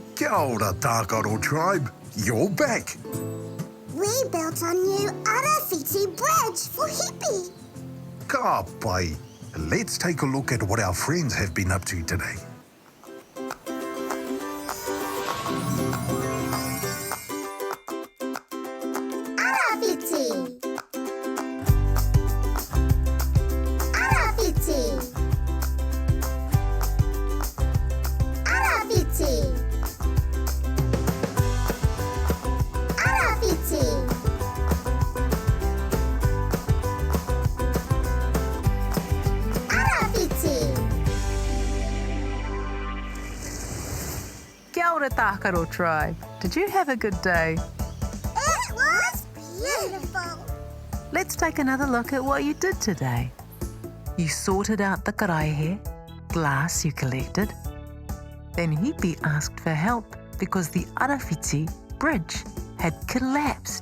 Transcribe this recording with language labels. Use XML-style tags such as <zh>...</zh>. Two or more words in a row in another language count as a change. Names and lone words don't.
<mi>Kia ora,</mi> <en>Tākaro Tribe. You're back. We built a new Arawhiti bridge for Hipi.</en> <mi>Ka pai.</mi> <en>Let's take a look at what our friends have been up to today. Arawhiti. Arawhiti. Arawhiti. Arawhiti. Arawhiti.</en> <mi>Kia ora,</mi> <en>Tākaro Tribe. Did you have a good day? It was beautiful. Let's take another look at what you did today. You sorted out the karaihe, glass you collected. Then Hipi asked for help because the Arawhiti bridge had collapsed.</en>